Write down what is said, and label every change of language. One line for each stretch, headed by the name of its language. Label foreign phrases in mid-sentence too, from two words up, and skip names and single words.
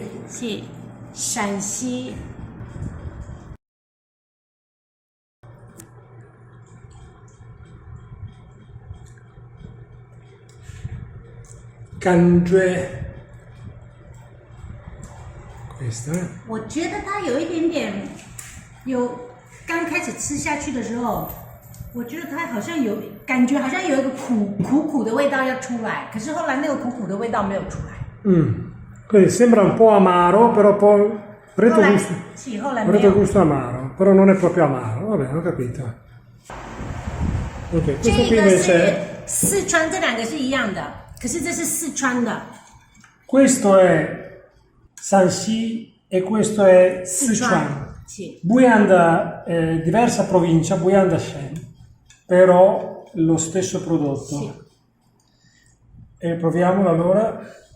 Italian: Sì, Shanxi. Cangue. Questa.
Chinese: 我觉得它有一点点，刚开始吃下去的时候，我觉得它好像有感觉，好像有一个苦的味道要出来，可是后来那个苦的味道没有出来。
Italian: Quindi sembra un po' amaro, però poi gusto amaro, però non è proprio amaro. Vabbè, ho capito. Ok, questo qui invece è
Chinese: 四川，这两个是一样的，可是这是四川的。
Italian: Questo è Shanxi e questo è Sichuan. Sì. Buyanda è diversa provincia, Buyanda Shen, però lo stesso prodotto. Sì. E proviamolo allora.